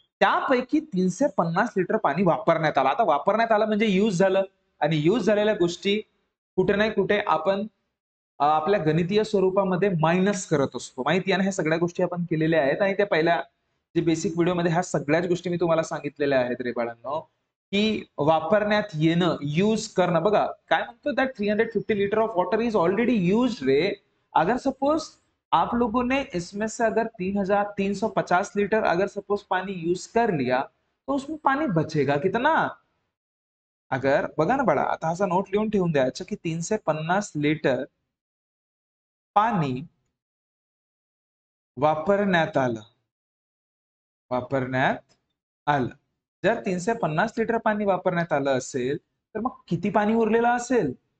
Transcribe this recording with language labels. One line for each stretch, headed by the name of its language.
Marathi: त्यापैकी 350 लिटर पाणी वापरण्यात आलं. आता वापरण्यात आलं म्हणजे यूज झालं आणि यूज झालेल्या गोष्टी कुठे नाही कुठे आपण आपल्या गणितीय स्वरूपामध्ये मायनस करत असतो. माहिती आहे ना, ह्या सगळ्या गोष्टी आपण केलेल्या आहेत आणि त्या पहिल्या जे बेसिक व्हिडिओमध्ये ह्या सगळ्याच गोष्टी मी तुम्हाला सांगितलेल्या आहेत रे बाळांनो, की वापरण्यात येणं, यूज करणं. बघा काय म्हणतो,
English: That 350 litre of water is already used रे.
Hindi: अगर सपोज आप लोगों ने इसमें से अगर 3,350 लीटर अगर सपोज पानी यूज कर लिया, तो उसमें पानी बचेगा कितना?
Marathi: अगर बघा ना बाळा, आता असा नोट लिहून ठेवून द्यायचं, की 350 लिटर पाणी वापरण्यात आलं. वापरण्यात आलं. जर 350 लिटर पाणी वापरण्यात आलं असेल, तर मग किती पाणी उरलेलं असेल?